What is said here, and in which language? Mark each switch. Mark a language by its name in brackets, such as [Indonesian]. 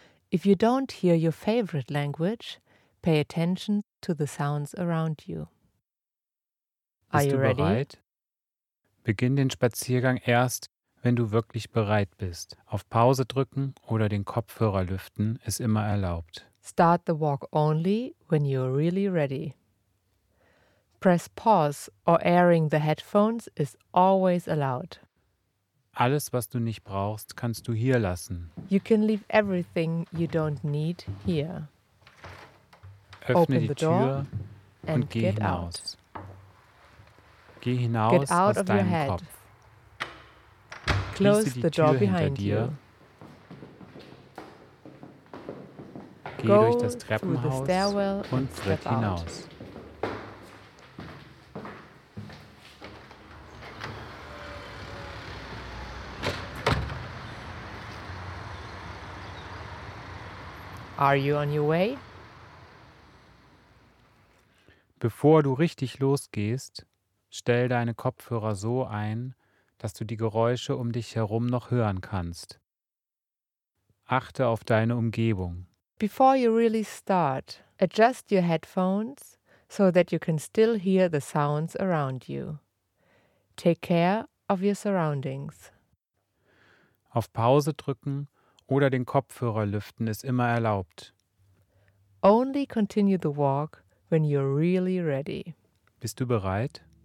[English] If you don't hear your favorite language, pay attention to the sounds around you. Are you ready? [German] Bist du bereit? Beginn den Spaziergang erst, wenn du wirklich bereit bist. Auf Pause drücken oder den Kopfhörer lüften ist immer erlaubt. [English] Start the walk only when you're really ready. Press pause or airing the headphones is always allowed. [German] Alles, was du nicht brauchst, kannst du hier lassen. [English] You can leave everything you don't need here. [German] Öffne die Tür und geh hinaus. Geh hinaus aus deinem Kopf. [English] Close the door behind you. [German] Geh durch das Treppenhaus und tritt hinaus. [English] Are you on your way? [German] Bevor du richtig losgehst, stell deine Kopfhörer so ein, dass du die Geräusche um dich herum noch hören kannst. Achte auf deine Umgebung. [English] Before you really start, adjust your headphones so that you can still hear the sounds around you. Take care of your surroundings. [German] Auf Pause drücken oder den Kopfhörer lüften ist immer erlaubt. [English] Only continue the walk when you're really ready. [German] Bist du bereit?